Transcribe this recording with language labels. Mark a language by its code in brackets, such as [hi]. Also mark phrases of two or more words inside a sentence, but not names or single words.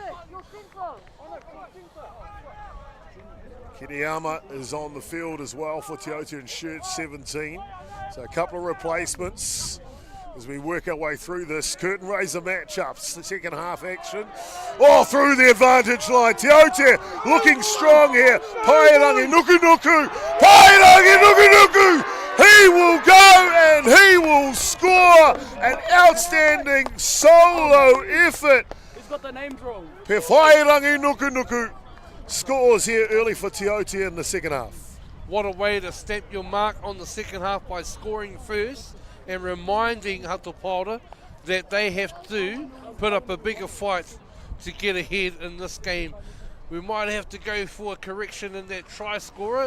[en] Kiriyama is on the field as well for Te Aute in shirt 17. So a couple of replacements as we work our way through this curtain raiser matchup. Second half action. Oh, through the advantage line. Te Aute looking strong here. Paerangi nuku nuku. Paerangi nuku nuku. He will go and he will score an outstanding solo effort. He's got the names wrong. Pewhairangi nuku nuku scores here early for Te Aute in the second half. What a way to stamp your mark on the second half by scoring first and reminding Hato Paora that they have to put up a bigger fight to get ahead in this game. We might have to go for a correction in that try scorer.